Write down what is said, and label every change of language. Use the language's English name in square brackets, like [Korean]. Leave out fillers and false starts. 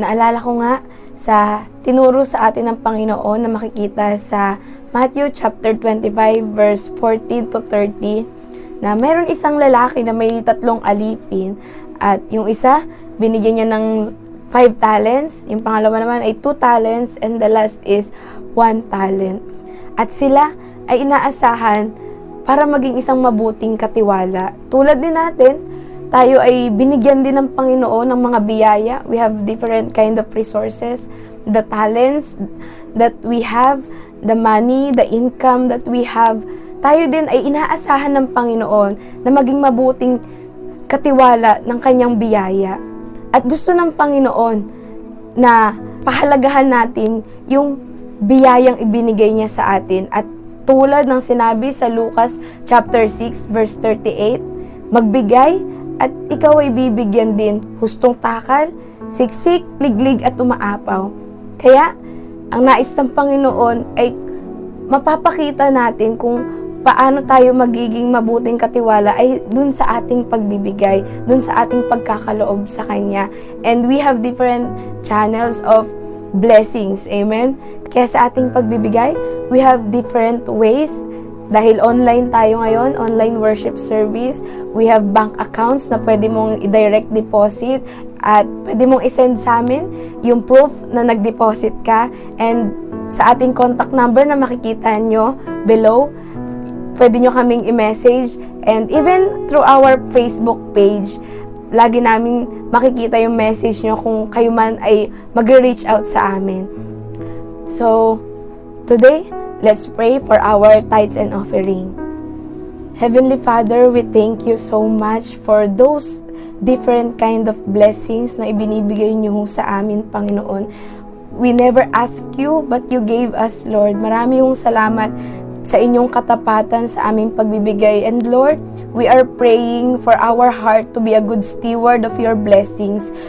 [Filipino] Naalala ko nga sa tinuro sa atin ng Panginoon na makikita sa Matthew chapter 25 verse 14 to 30 na mayroon isang lalaki na may 3 alipin at yung isa binigyan niya ng 5 talents, yung pangalawa naman ay 2 talents [English] and the last is 1 talent. [Filipino] At sila ay inaasahan para maging isang mabuting katiwala. Tulad din natin, tayo ay binigyan din ng Panginoon ng mga biyaya. [English] We have different kind of resources, the talents that we have, the money, the income that we have. [Filipino] tayo din ay inaasahan ng Panginoon na maging mabuting katiwala ng kanyang biyaya. At gusto ng Panginoon na pahalagahan natin yung biyayang ibinigay niya sa atin. At tulad ng sinabi sa Lucas chapter 6 verse 38, magbigay at ikaw ay bibigyan din, hustong takal, siksik, liglig at umaapaw. Kaya, ang nais ng Panginoon ay mapapakita natin kung paano tayo magiging mabuting katiwala ay dun sa ating pagbibigay, dun sa ating pagkakaloob sa Kanya. [English] And we have different channels of blessings. [Filipino] Amen? Kaya sa ating pagbibigay, [English] we have different ways. [Filipino] Dahil online tayo ngayon, online worship service, [English] we have bank accounts [Filipino] na pwede mong i-direct deposit at pwede mong i-send sa amin yung proof na nag-deposit ka. And sa ating contact number na makikita nyo below, pwede nyo kaming i-message. [English] And even through our Facebook page, [Filipino] lagi namin makikita yung message nyo kung kayo man ay mag-reach out sa amin. [English] So, today, let's pray for our tithes and offering. Heavenly Father, we thank you so much for those different kind of blessings [Filipino] na ibinibigay nyo sa amin, Panginoon. [English] We never ask you, but you gave us, Lord. [Filipino] Marami yung salamat sa inyong katapatan sa aming pagbibigay. [English] And Lord, we are praying for our heart to be a good steward of your blessings.